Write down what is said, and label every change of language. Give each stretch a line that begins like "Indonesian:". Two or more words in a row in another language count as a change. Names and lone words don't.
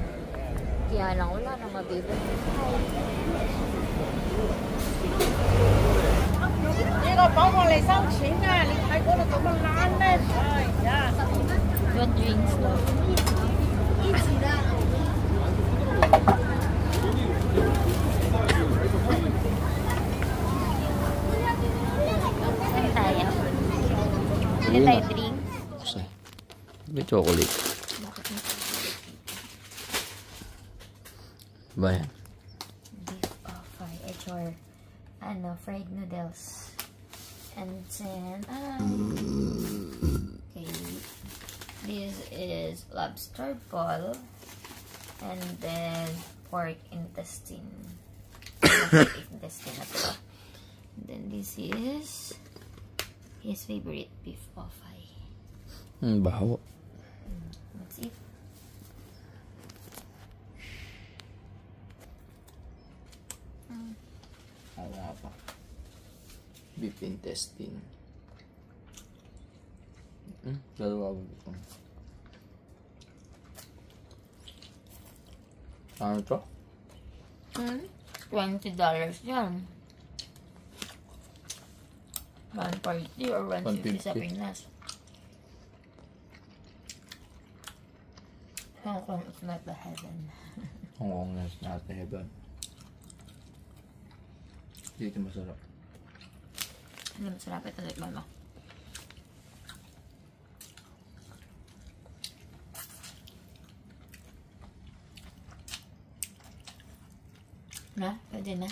Filipino: Kaya lang wala nang mabibili.
Cantonese: 呢個幫我嚟收錢啊！你睇嗰度咁嘅爛咩？哎呀！
English: What drinks
Filipino: daw? Saan tayo? Saan tayo drinks? Kasi, may chocolate. Bakit may Ba yan?
English: beef fried or fried noodles. And then, okay, this is lobster ball, and then pork intestine. Pork intestine as well. And then this is his favorite beef offal.
Filipino: Baho.
English: Let's eat.
Filipino: Wala pa.
English: Beef intestine.
Filipino: Dalawa ba? Ano to? $20 yan. 140 or 150 sa 150.
English: Pinas. Hong Kong is not the heaven. Hong Kong is not the heaven.
Filipino: Dito masarap. Ano masarap ito sa mama? Na? Pwede na?